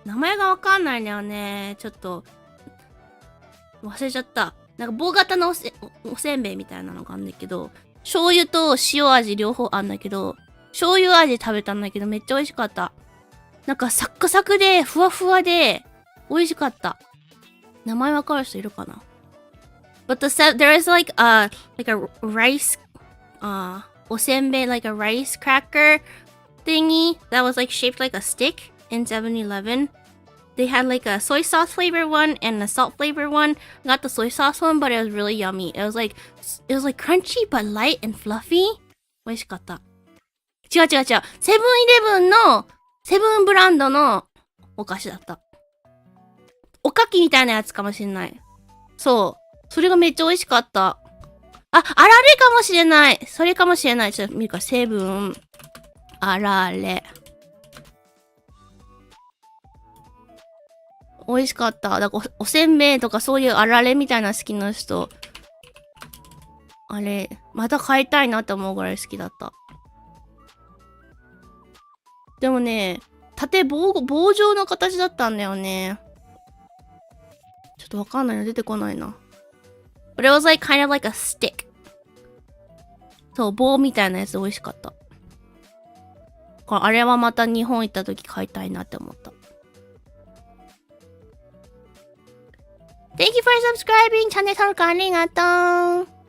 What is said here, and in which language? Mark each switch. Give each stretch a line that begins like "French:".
Japanese: 名前がわかんないんだよね。ちょっと、忘れちゃった。なんか棒型のおせんべいみたいなのがあるんだけど、醤油と塩味両方あんだけど、醤油味食べたんだけどめっちゃ美味しかった。なんかサクサクでふわふわで美味しかった。名前わかる人いるかな？
English: But there is like a rice, おせんべい like a rice cracker thingy that was like shaped like a stick in 7-Eleven. They had like a soy sauce flavor one and a salt flavor one. I got the soy sauce one, but it was really yummy. It was like crunchy but light and fluffy.
Japanese: 美味しかった。違う。セブンイレブンのセブンブランドのお菓子だった。おかきみたいなやつかもしれない。そう。それがめっちゃ美味しかった。あられかもしれない。それかもしれない。ちょっと見るか。セブン、あられ。美味しかった。だから おせんべいとかそういうあられみたいな好きな人、あれ、また買いたいなって思うぐらい好きだった。でもね、棒状の形だったんだよね。ちょっとわかんないの出てこないな。
English: But it was like kind of like a stick.
Japanese: そう、棒みたいなやつ美味しかった。あれはまた日本行った時買いたいなって思った。
English: Thank you for subscribing!
Japanese: チャンネル登録ありがとう。